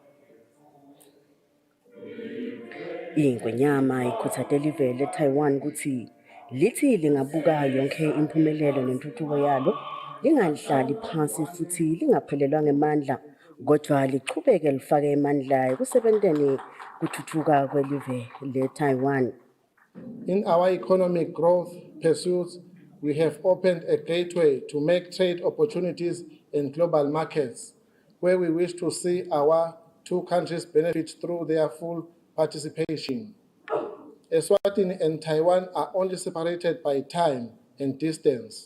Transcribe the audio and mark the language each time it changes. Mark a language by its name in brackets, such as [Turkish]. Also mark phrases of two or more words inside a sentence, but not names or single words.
[Swati] Ingonyama ikhutsate live leTaiwan ukuthi lithi lingabuka yonke impumelelo nentuthuko yalo lingalihlali phansi futhi lingaphelelwa ngemandla kodwa lichubeke lifake emandla ekusebenteni kuthuthuka kwelive leTaiwan. [English] In our economic growth pursuits, we have opened a gateway to make trade opportunities in global markets, where we wish to see our two countries benefit through their full participation. Eswatini and Taiwan are only separated by time and distance.